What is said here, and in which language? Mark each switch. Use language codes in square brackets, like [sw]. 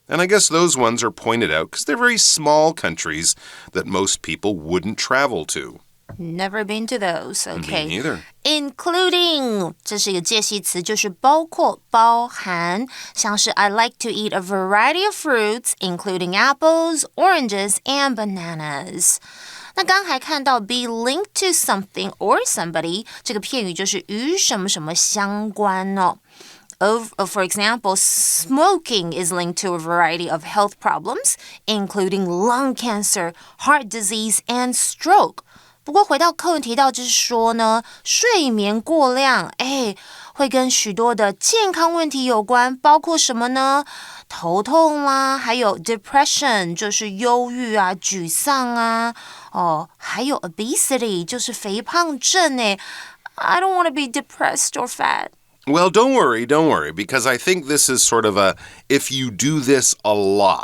[en] And I guess those ones are pointed out because they're very small countries that most people wouldn't travel to. Never been to those. Okay. Me neither. Including [zh] 这是一个介系词，就是包括、包含，像是 [en] I like to eat a variety of fruits, including apples, oranges, and bananas. [zh] 那刚刚还看到 be linked to something or somebody 这个片语就是与什么什么相关哦。 [en] For example, smoking is linked to a variety of health problems, including lung cancer, heart disease, and stroke. [zh] 不过回到课文提到就是说呢，睡眠过量，会跟许多的健康问题有关，包括什么呢？头痛啦，还有 depression 就是忧郁啊、沮丧啊，还有 obesity 就是肥胖症 [en] I don't want to be depressed or fat. Well, don't worry, because I think this is sort of a if you do this a lot.